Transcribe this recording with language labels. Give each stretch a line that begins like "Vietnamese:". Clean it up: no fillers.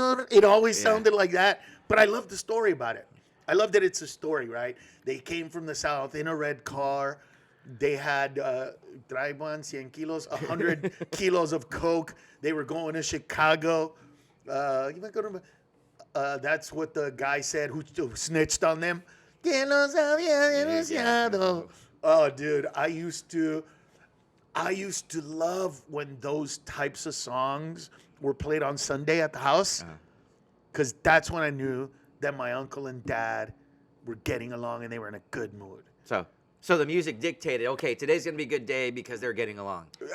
English: It always sounded like that. But I love the story about it. I love that it's a story, right? They came from the South in a red car. They had traían 100 kilos, 100 kilos of coke. They were going to Chicago. You might go to. That's what the guy said who snitched on them.
Spanish: Que los había denunciado.
English: Oh, dude, I used to love when those types of songs were played on Sunday at the house, because that's when I knew that my uncle and dad were getting along and they were in a good mood. So the music dictated, okay, today's going to be a good day because they're getting along.